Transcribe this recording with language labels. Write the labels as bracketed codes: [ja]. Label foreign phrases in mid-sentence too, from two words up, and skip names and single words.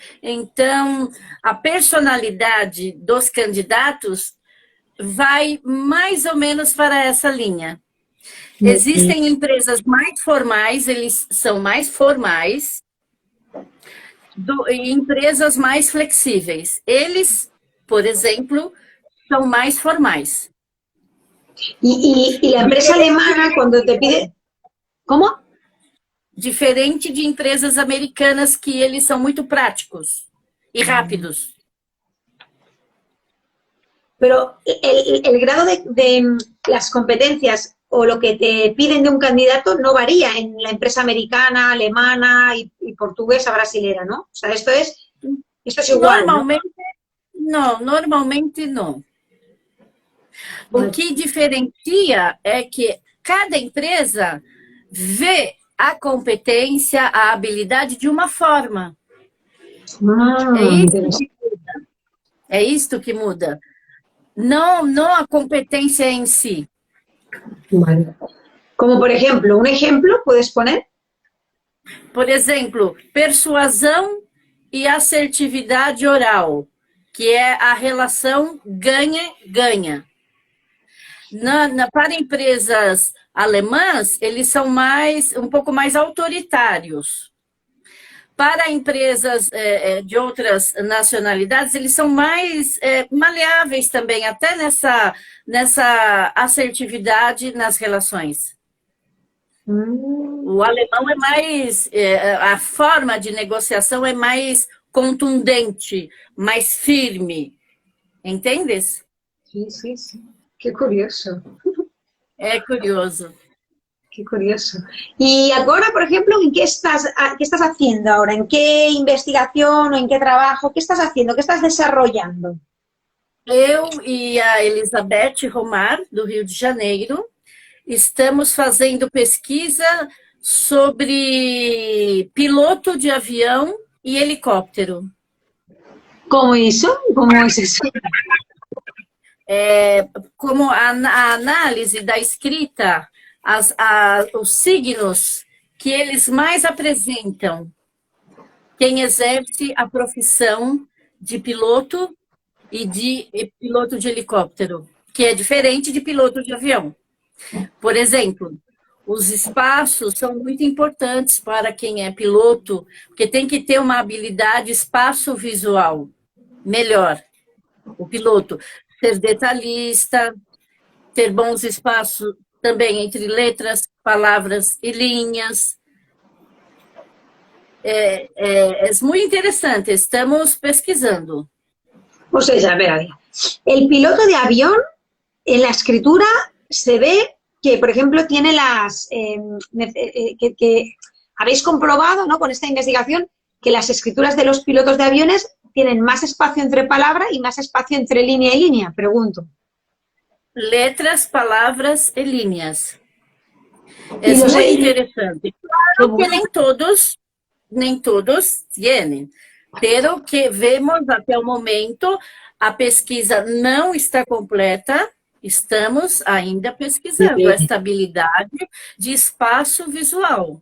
[pt] Então, a personalidade dos candidatos vai mais ou menos para essa linha. Existem empresas mais formais, eles são mais formais, e empresas mais flexíveis. Eles, por exemplo, são mais formais. [es] Y la empresa alemana cuando te pide... ¿Cómo? [pt] Diferente de empresas americanas que eles são muito práticos e rápidos. [es] Pero el grado de las competencias o lo que te piden de un candidato no varía en la empresa americana, alemana y portuguesa, brasilera, ¿no? O sea, esto es igual, ¿no? [pt] Normalmente não. O que diferencia é que cada empresa vê a competência, a habilidade de uma forma. É isto que muda. Não a competência em si. [es] Vale. Como por ejemplo, un ejemplo, ¿puedes poner? [pt] Por exemplo, persuasão e assertividade oral, que é a relação ganha-ganha. Para empresas alemãs, eles são um pouco mais autoritários. Para empresas de outras nacionalidades, eles são mais maleáveis também, até nessa assertividade nas relações. O alemão é mais... a forma de negociação é mais contundente, mais firme. Entendes? [es] Sí, sí, sí. Qué curioso. [pt] É curioso. [es] Qué curioso. Y ahora, por ejemplo, qué estás haciendo ahora? ¿En qué investigación o en qué trabajo? ¿Qué estás haciendo? ¿Qué estás desarrollando? [pt] Eu e a Elizabeth Romar, do Rio de Janeiro, estamos fazendo pesquisa sobre piloto de avião e helicóptero. [es] ¿Cómo eso? ¿Cómo es eso? [pt] Como a análise da escrita, os signos que eles mais apresentam quem exerce a profissão de piloto e de piloto de helicóptero, que é diferente de piloto de avião. Por exemplo, os espaços são muito importantes para quem é piloto, porque tem que ter uma habilidade espaço-visual melhor. O piloto ser detalhista, ter bons espaços também entre letras, palavras e linhas. [es] Es muy interesante, [pt] estamos pesquisando. [es] O sea, a ver. El piloto de avión, en la escritura, se ve que, por ejemplo, tiene que habéis comprobado, ¿no?, con esta investigación, que las escrituras de los pilotos de aviones tienen más espacio entre palabra y más espacio entre línea y línea, pregunto. [pt] Letras, palavras e linhas. [es] Y Es los- muy interesante. Claro que [pt] nem todos [es] tienen, pero que vemos [pt] até o momento, a pesquisa não está completa, estamos ainda pesquisando esta habilidade de espaço visual.